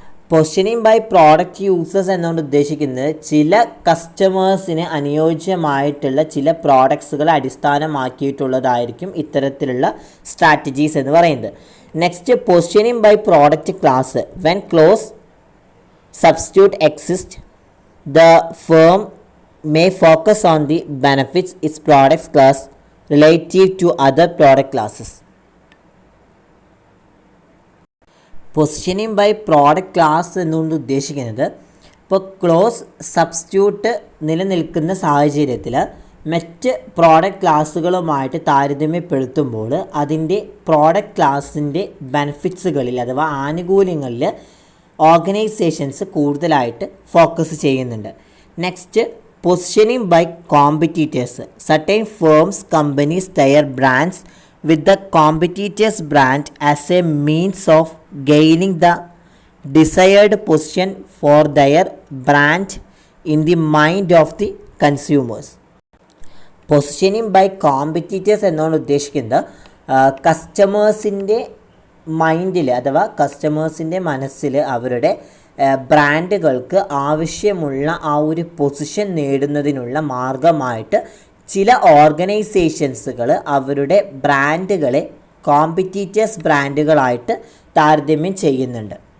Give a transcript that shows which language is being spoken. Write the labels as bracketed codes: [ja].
[ml] Positioning by product users എന്നുകൊണ്ട് ഉദ്ദേശിക്കുന്നത് ചില കസ്റ്റമേഴ്സിന് അനുയോജ്യമായിട്ടുള്ള ചില പ്രോഡക്ട്സുകൾ അടിസ്ഥാനമാക്കിയിട്ടുള്ളതായിരിക്കും ഇത്തരത്തിലുള്ള സ്ട്രാറ്റജീസ് എന്ന് പറയുന്നത്. [en] Next, positioning by product class. When close substitute exist, the firm may focus on the benefits its products class relative to other product classes. [ml] Positioning by product class എന്നുകൊണ്ട് ഉദ്ദേശിക്കുന്നത് ഇപ്പോൾ ക്ലോസ് സബ്സ്റ്റിറ്റ്യൂട്ട് നിലനിൽക്കുന്ന സാഹചര്യത്തിൽ മറ്റ് product ക്ലാസ്സുകളുമായിട്ട് താരതമ്യപ്പെടുത്തുമ്പോൾ അതിൻ്റെ product ക്ലാസ്സിൻ്റെ ബെനിഫിറ്റ്സുകളിൽ അഥവാ ആനുകൂല്യങ്ങളിൽ ഓർഗനൈസേഷൻസ് കൂടുതലായിട്ട് ഫോക്കസ് ചെയ്യുന്നുണ്ട്. [en] Next, positioning by competitors. Certain firms companies their brands with the competitors' brand as a means of gaining the desired position for their brand in the mind of the consumers. [ml] Positioning by competitors എന്നാണ് ഉദ്ദേശിക്കുന്നത് കസ്റ്റമേഴ്സിൻ്റെ മൈൻഡിൽ അഥവാ കസ്റ്റമേഴ്സിൻ്റെ മനസ്സിൽ അവരുടെ ബ്രാൻഡുകൾക്ക് ആവശ്യമുള്ള ആ ഒരു position നേടുന്നതിനുള്ള മാർഗമായിട്ട് ചില ഓർഗനൈസേഷൻസുകൾ അവരുടെ ബ്രാൻഡുകളെ കോമ്പറ്റീറ്റേഴ്സ് ബ്രാൻഡുകളായിട്ട് താരതമ്യം ചെയ്യുന്നുണ്ട്.